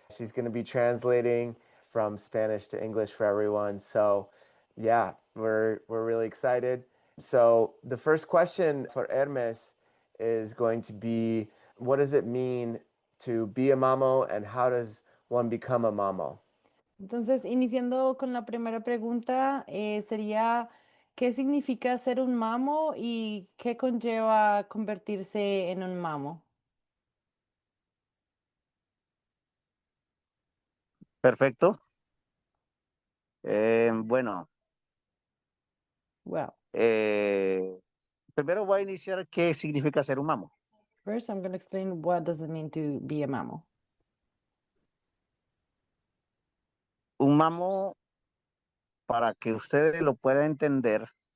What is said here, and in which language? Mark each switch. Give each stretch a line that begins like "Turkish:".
English: She's going to be translating from Spanish to English for everyone. So yeah, we're really excited. So the first question for Hermes is going to be, what does it mean to be a mamo and how does one become a mamo?
Spanish: Entonces, iniciando con la primera pregunta, sería, ¿qué significa ser un mamo y qué conlleva convertirse en un mamo? Perfecto. Bueno,
English: Well,
Spanish: eh, primero voy a iniciar qué significa ser un mamo.
English: first I'm going to explain what does it mean to be a mamo.
Spanish: Un mamo, para que ustedes lo puedan entender,